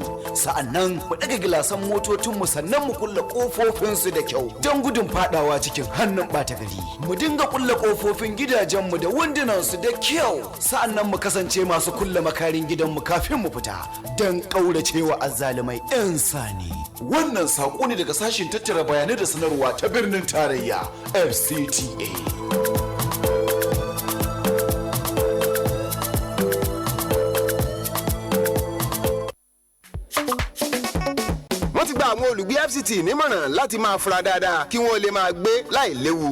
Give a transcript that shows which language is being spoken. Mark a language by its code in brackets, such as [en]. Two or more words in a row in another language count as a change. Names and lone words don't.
[ha] Sa'annan mu ɗaga gilasan motocinmu, sannan mu kulle ƙofofinsu da kyau don gudun fadawa cikin hannun ɓata gari. Mu dinga kulle ƙofofin gidajenmu da wundunansu da kyau, sa'annan mu kasance masu kulle makarin gidanmu kafin mu fita don ƙauracewa azzalumai 'yan sani. Wannan saƙo ne daga sashin tattara bayanai da sanarwa ta birnin tarayya FCTA. [yo] àwọn olùgbé FCT nímọ̀ràn láti máa fura dáadáa kí wọ́n lè máa gbé láì léwu.